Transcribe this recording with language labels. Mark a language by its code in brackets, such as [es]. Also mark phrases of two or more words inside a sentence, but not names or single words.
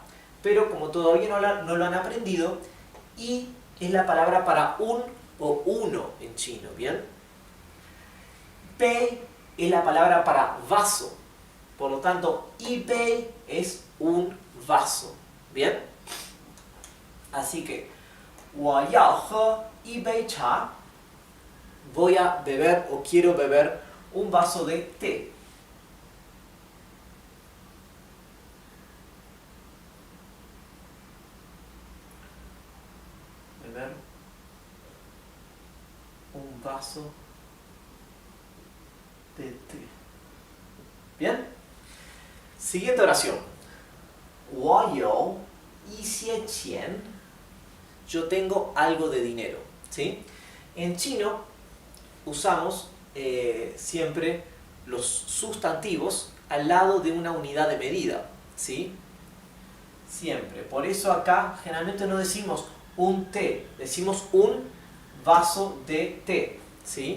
[es] Pero como todavía no lo han aprendido, y es la palabra para un o uno en chino, ¿bien? Pei es la palabra para vaso. Por lo tanto, y pei es un vaso, ¿bien? Así que, [zh] 我要喝一杯茶. [es] Voy a beber o quiero beber un vaso de té. Beber un vaso de té. ¿Bien? Siguiente oración. [zh] 我有一些钱. [es] Yo tengo algo de dinero, ¿sí? En chino usamos siempre los sustantivos al lado de una unidad de medida, ¿sí? Siempre. Por eso acá generalmente no decimos un té, decimos un vaso de té, ¿sí?